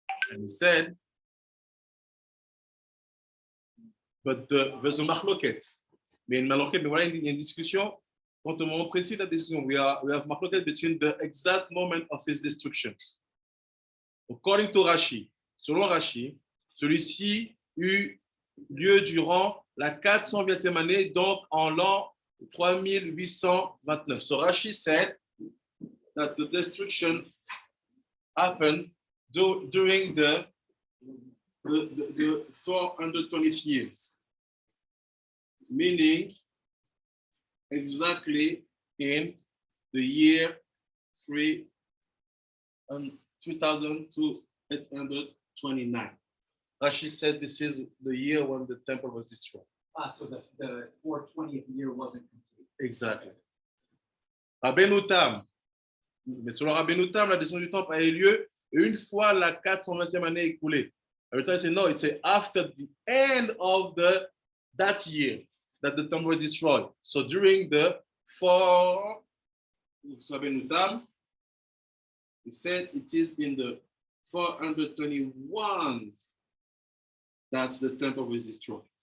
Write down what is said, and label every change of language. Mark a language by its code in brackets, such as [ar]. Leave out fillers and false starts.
[en] And he said, but there's a machloket. [fr] Mais une machloket, mais voilà une discussion. Quant au moment précis de la discussion, [en] we have machloket between the exact moment of his destruction. According to Rashi, [fr] selon Rashi, celui-ci eut lieu durant la 420e année, donc en l'an 3829. [en] So Rashi said that the destruction happened during the 420th years, meaning exactly in the year 3829. Rashi said this is the year when the temple was destroyed. So the 420th year wasn't complete. Exactly. Rabbeinu Tam. [fr] Mais selon Rabbeinu Tam, la destruction du temple a eu lieu une fois la 420e année écoulée. [en] Every time I say no, it's after the end of that year that the temple was destroyed. So during the Rabbeinu Tam, he said it is in the 421 that the temple was destroyed.